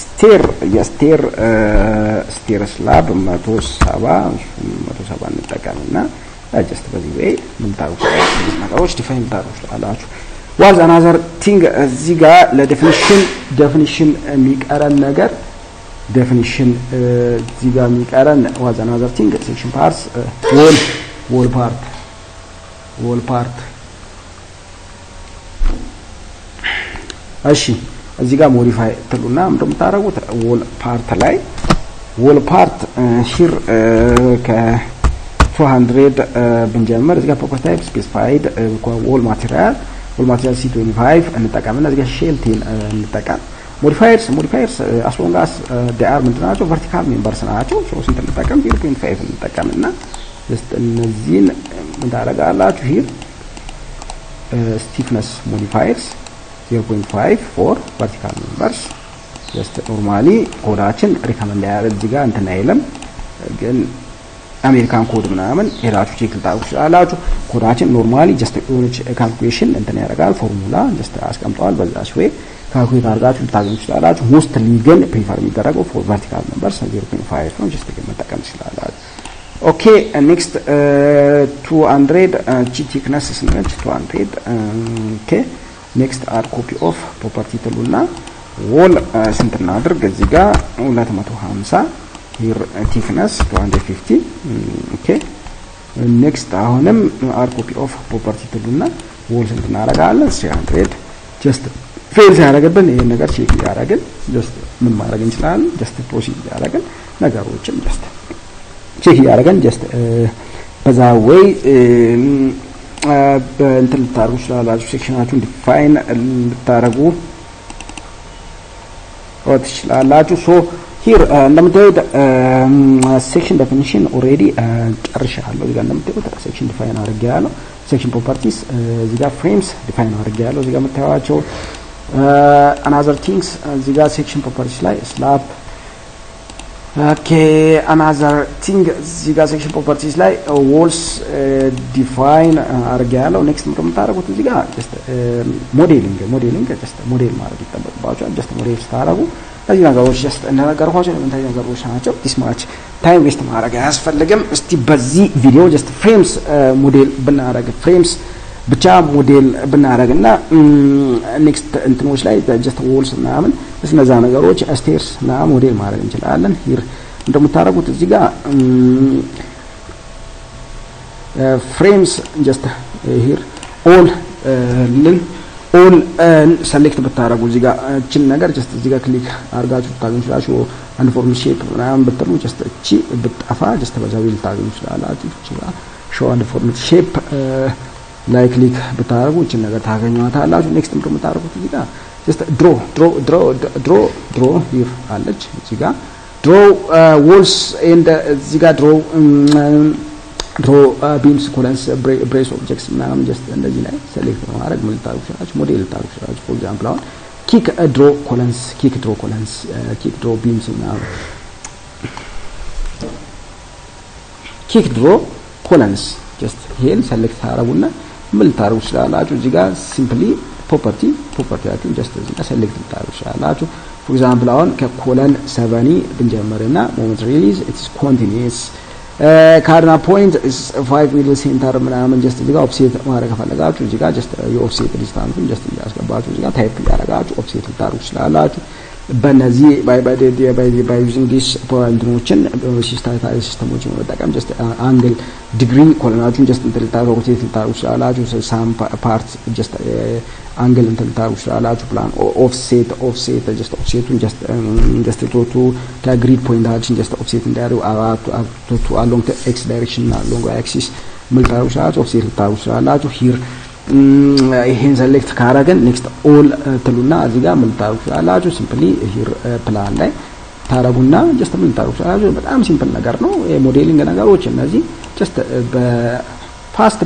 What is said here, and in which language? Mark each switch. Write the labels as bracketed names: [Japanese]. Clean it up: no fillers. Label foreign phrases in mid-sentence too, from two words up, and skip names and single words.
[English] stair slab [Amharic] 170 እንጠቀምና ጀስት በዚህ ወይ ምን ታውሳላችሁ ነገሮች ዲፋይን ታውሳላችሁ። [English] was another thing [Amharic] እዚህ ጋር ለዴፊኒሽን የሚቀረን ነገር definition እዚህ ጋር የሚቀረን [English] was another thing section parts wall part [Amharic] እሺ እዚህ ጋር [English] modify [Amharic] ትሉና ምንድነው የምታደርጉት [English] wall part here [Amharic] ከ200 ብንጀምር እዚህ ጋር [English] property type specified wall material C25 [Amharic] እንጠቀምና እዚህ ጋር [English] shell tin እንጠቀም modifiers as long as they are ምንድናቸው vertical members ናቸው so [Amharic] ስንት እንጠቀም 0.5 እንጠቀምና just እነዚህን ምን ታደርጋላችሁ [English] here stiffness modifiers 0.5 for vertical members just normally [Amharic] ኮዳችን recommend ያደርግ እዚህ ጋር እንትን አይልም ግን [English] American code [Amharic] ምናምን ሄዳችሁ ቼክ ልታደርጉ ትችላላችሁ ኮዳችን ኖርማሊ just የሆነች ካልኩሌሽን እንትን ያደርጋል ፎርሙላ just አስቀምጠዋል በዛች ወይ ካልኩሌት አድርጋችሁ ልታገኙ ትችላላችሁ ሞስትሊ ግን ፕሪፈር የሚደረገው [English] for vertical members [Amharic] 0.5 ነው just ግን መጠቀም ትችላላችሁ [English] okay next 200 G thickness [Amharic] ስንል [English] 200 okay next add copy of property [Amharic] ትሉና ዎል ስንት እናድርግ እዚህ ጋር 250 [English] here thickness 250 okay next [Amharic] አሁንም [English] add copy of property [Amharic] ትሉና ዎል ስንት እናደርጋለን 300 just ፌል ያደረገብን ይሄን ነገር ቼክ ያደረግን just ምን ማድረግ እንችላለን just ፕሮሲድ ያደረግን ነገሮችን just ቼክ ያደረግን just በዛ ወይ እንትን ልታደርጉ ትችላላችሁ ሴክሽናችሁን ዲፋይን ልታደርጉ ትችላላችሁ ሶ here እንደምታዩት [English] section definition already [Amharic] ጨርሻለሁ እዚህ ጋር እንደምታዩት [English] section define [Amharic] አድርጌያለሁ [English] section properties [Amharic] እዚህ ጋር [English] frames define [Amharic] አድርጌያለሁ እዚህ ጋር የምታዩዋቸው [English] another things [Amharic] እዚህ ጋር [English] section properties [Amharic] ላይ [English] slab okay another thing [Amharic] እዚህ ጋር [English] section properties [Amharic] ላይ [English] walls define [Amharic] አድርጌያለሁ next ምንድነው የምታደርጉት እዚህ ጋር [English] just modeling just model [Amharic] ማድረግ ይጠበቅባችኋል [English] just model [Amharic] ስታደርጉ እዚህ ነገሮች just እንደነገርኳችሁ እንትን ነገሮች ናቸው [English] this much time waste [Amharic] ማድረግ አያስፈልግም እስቲ በዚህ ቪዲዮ [English] just frames [Amharic] ሞዴል ብናደርግ frames ብቻ ሞዴል ብናደርግና next እንትኖች ላይ [English] just walls [Amharic] ምናምን እነዛ ነገሮች stairs እና ሞዴል ማድረግ እንችላለን here እንደምታደርጉት እዚህ ጋር [English] frames just here all select [Amharic] ብታረጉ እዚህ ጋር እቺን ነገር just እዚህ ጋር ክሊክ አድርጋችሁ ታገኙ ትችላላችሁ አንድ [English] form shape [Amharic] ምናምን ብትሉ just እቺ ብትጠፋ just በዛው ልታገኙ ትችላላችሁ [English] show and form shape [Amharic] ላይ ክሊክ ብታረጉ እቺን ነገር ታገኙታላችሁ next ምንድነው የምታረጉት እዚህ ጋር just [English] draw here [Amharic] አለች እዚህ ጋር [English] draw walls and [Amharic] እዚህ ጋር [English] draw beams columns brace objects [Amharic] ምናምን just እንደዚህ ላይ select በማድረግ ምን ልታደርጉ ትችላላችሁ ሞዴል ልታደርጉ ትችላላችሁ [English] for example [Amharic] አሁን [English] kick draw beams [Amharic] ምናምን [English] kick draw columns just [Amharic] ይሄን select ታደርጉና ምን ልታደርጉ ትችላላችሁ እዚህ ጋር [English] simply property just [Amharic] እዚህ ጋር select ልታደርጉ ትችላላችሁ [English] for example [Amharic] አሁን ከኮለን 70 ብንጀምርና [English] moment release it is continuous cardinal point is 5 middle center [Amharic] ምናምን just እዚህ ጋር offset ማድረግ ከፈለጋችሁ እዚህ ጋር just የኦፍሴት ዲስታንሱን just ያስገባችሁ እዚህ ጋር ታይፕ ያደርጋችሁ offset ልታደርጉ ትችላላችሁ በእነዚህ [English] by using this [Amharic] ፖይንቶችን ሲስተሞችን መጠቀም [English] just angle degree [Amharic] ኮሎናችሁን just እንትን ልታደርጉ rotate ልታደርጉ ትችላላችሁ [English] some parts just angle [Amharic] እንትን ልታደርጉ ትችላላችሁ [English] plan offset just offsetቱን just to [Amharic] ከግሪድ ፖይንታችን [English] just offset [Amharic] እንዲያደርጉ [English] to along the x direction [Amharic] እና [English] along axis [Amharic] ምን ልታደርጉ ትችላላችሁ offset ልታደርጉ ትችላላችሁ here ይሄን select ካረገን [English] next all [Amharic] ትሉና እዚህ ጋር ምን ልታደርጉ ትችላላችሁ [English] simply here plan [Amharic] ላይ ታረጉና just ምን ልታደርጉ ትችላላችሁ በጣም ሲምፕል ነገር ነው የሞዴሊንግ ነገሮች እነዚህ [English] just fastly